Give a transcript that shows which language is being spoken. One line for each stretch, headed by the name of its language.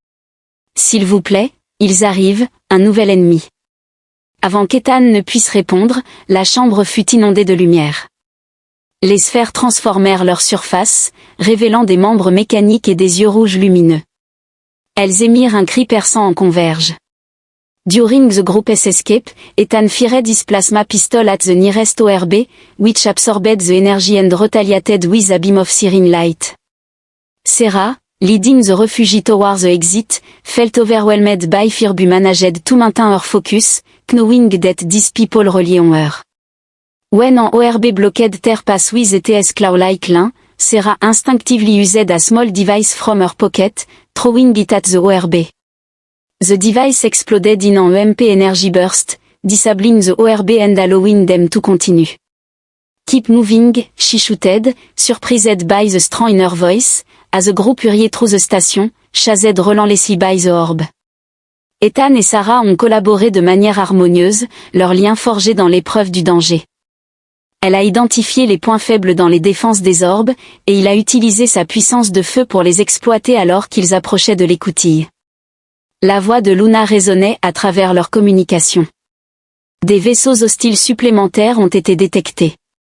French: « S'il vous plaît, ils arrivent, un nouvel ennemi. » Avant qu'Ethan ne puisse répondre, la chambre fut inondée de lumière. Les sphères transformèrent leur surface, révélant des membres mécaniques et des yeux rouges lumineux. Elles émirent un cri perçant en converge.
English: During the group's escape, Ethan fired his plasma pistol at the nearest ORB, which absorbed the energy and retaliated with a beam of searing light. Sarah, leading the refugee towards the exit, felt overwhelmed by fear but managed to maintain her focus, knowing that these people rely on her. When an ORB blocked their path with ETS claw-like line, Sarah instinctively used a small device from her pocket, throwing it at the ORB. The device exploded in an EMP energy burst, disabling the ORB and allowing them to continue. Keep moving, she shouted, surprised by the strong inner voice, as the group hurried through the station, chased relentlessly by the orb.
French: Ethan et Sarah ont collaboré de manière harmonieuse, leur lien forgé dans l'épreuve du danger. Elle a identifié les points faibles dans les défenses des orbes, et il a utilisé sa puissance de feu pour les exploiter alors qu'ils approchaient de l'écoutille. La voix de Luna résonnait à travers leur communication. Des vaisseaux hostiles supplémentaires ont été détectés.